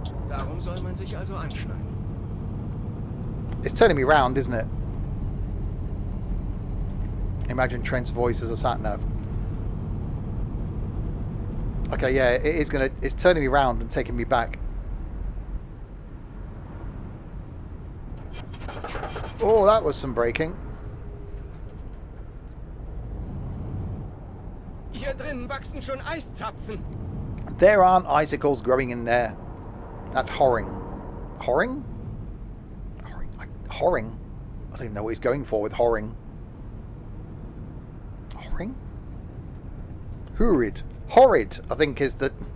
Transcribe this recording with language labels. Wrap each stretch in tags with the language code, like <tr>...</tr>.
<de>Darum soll man sich also anschneiden.</de> <en>It's turning me round, isn't it? Imagine Trent's voice as a sat-nav. Okay, yeah, it's turning me round and taking me back. Oh, that was some braking.</en> <de>Hier drinnen wachsen schon Eiszapfen.</de> <en>There aren't icicles growing in there. That whoring. Whoring? Whoring? I don't even know what he's going for with whoring. Whoring? Horrid. Horrid, I think, is the...</en>